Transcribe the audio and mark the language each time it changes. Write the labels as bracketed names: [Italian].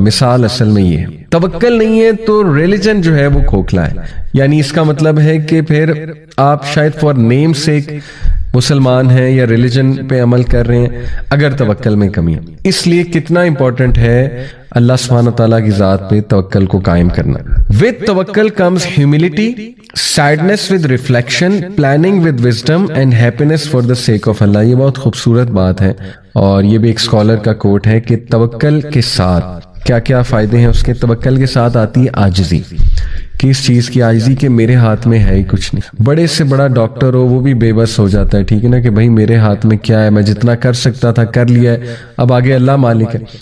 [Urdu] مثال اصل میں یہ ہے، توکل نہیں ہے تو ریلیجن جو ہے وہ کھوکھلا ہے. یعنی اس کا مطلب ہے کہ پھر آپ شاید فار نیم سیک مسلمان ہیں یا ریلیجن پہ عمل کر رہے ہیں اگر توکل میں کمی ہے. اس لیے کتنا امپورٹنٹ ہے اللہ سبحانہ تعالیٰ کی ذات پہ توکل کو قائم کرنا. [English] with توکل comes humility, sadness with reflection, planning with wisdom and happiness for the sake of Allah. [Urdu] یہ بہت خوبصورت بات ہے اور یہ بھی ایک اسکالر کا کوٹ ہے کہ توکل کے ساتھ کیا کیا فائدے ہیں اس کے. توکل کے ساتھ آتی ہے عاجزی، کہ اس چیز کی عاجزی کہ میرے ہاتھ میں ہے ہی کچھ نہیں. بڑے سے بڑا ڈاکٹر ہو وہ بھی بے بس ہو جاتا ہے، ٹھیک ہے نا، کہ بھائی میرے ہاتھ میں کیا ہے، میں جتنا کر سکتا تھا کر لیا ہے، اب آگے اللہ مالک ہے.